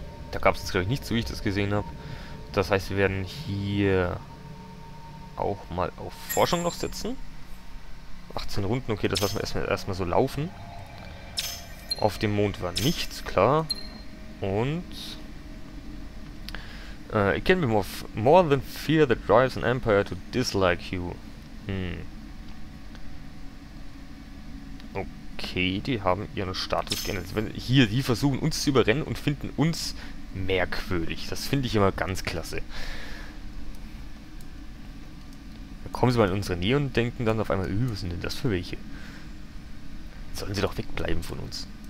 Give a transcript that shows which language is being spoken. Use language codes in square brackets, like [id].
[de] Da gab es jetzt, glaube ich, nichts, so wie ich das gesehen habe. Das heißt, wir werden hier auch mal auf Forschung noch setzen. 18 Runden, okay, das lassen wir erstmal so laufen. Auf dem Mond war nichts, klar. Und... [en] it can be more than fear that drives an empire to dislike you. [de] Okay, die haben ihren Status geändert. Hier, die versuchen uns zu überrennen und finden uns merkwürdig. Das finde ich immer ganz klasse. Da kommen sie mal in unsere Nähe und denken dann auf einmal, was sind denn das für welche? Sollen sie doch wegbleiben von uns.